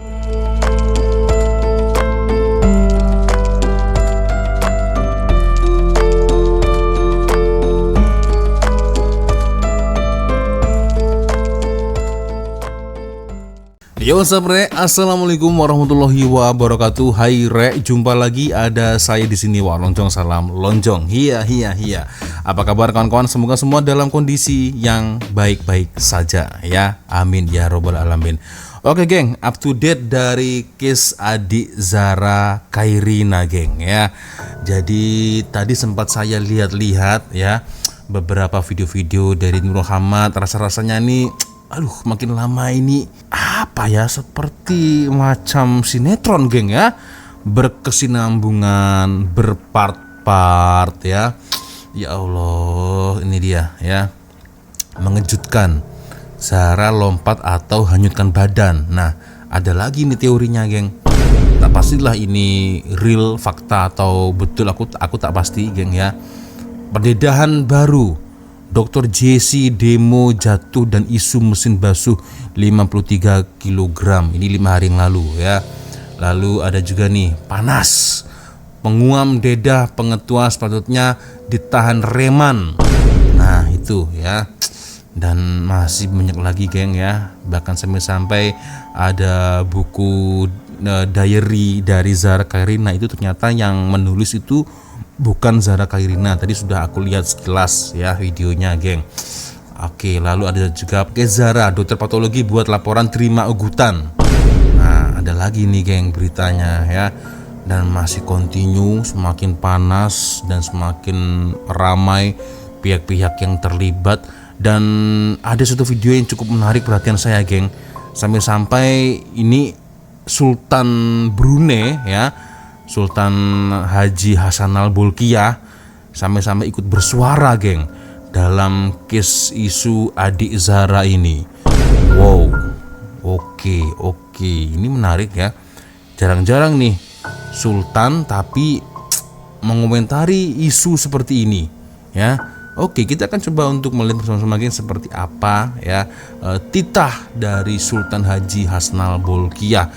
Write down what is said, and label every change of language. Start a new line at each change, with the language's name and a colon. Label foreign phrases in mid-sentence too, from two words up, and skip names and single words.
Indonesian: Yo sabre,
Arabic: السلام عليكم ورحمة الله وبركاته.
Indonesian: Hai re, jumpa lagi ada saya di sini Wak Lonjong, salam lonjong. Hiya. Apa kabar kawan-kawan? Semoga semua dalam kondisi yang baik-baik saja ya.
Arabic: آمين يا رب العالمين.
Indonesian: Oke geng,
English: up to date
Indonesian: dari case adik Zara Khairina geng ya. Jadi tadi sempat saya lihat-lihat ya beberapa video-video dari Nur Muhammad. Rasa-rasanya nih makin lama ini apa ya, seperti macam sinetron geng ya, berkesinambungan, berpart-part ya. Ya Allah, ini dia ya, mengejutkan. Zara lompat atau hanyutkan badan. Nah, ada lagi nih teorinya geng. Tak pastilah ini real fakta atau betul, aku tak pasti geng ya.
Malay: Pendedahan baru, Dr. JC demo jatuh dan isu mesin basuh 53 kg.
Indonesian: Ini 5 hari yang lalu ya. Lalu ada juga nih, panas,
Malay: penguam dedah pengetua sepatutnya ditahan reman.
Indonesian: Nah itu ya. Dan masih banyak lagi geng ya. Bahkan sampai ada buku diary dari Zara Khairina, itu ternyata yang menulis itu bukan Zara Khairina. Tadi sudah aku lihat sekilas ya videonya geng. Oke, lalu ada juga Zara,
Malay: dokter patologi buat laporan terima ugutan.
Indonesian: Nah ada lagi nih geng beritanya ya. Dan masih continue, semakin panas dan semakin ramai pihak-pihak yang terlibat. Dan ada satu video yang cukup menarik perhatian saya geng. Sampai ini Sultan Brunei ya, Sultan Haji Hassanal Bolkiah sampai ikut bersuara geng dalam case isu adik Zara ini. Wow, oke, ini menarik ya. Jarang-jarang nih Sultan tapi mengomentari isu seperti ini ya. Oke, kita akan coba untuk melihat bersama-sama geng seperti apa ya titah dari Sultan Haji Hassanal Bolkiah.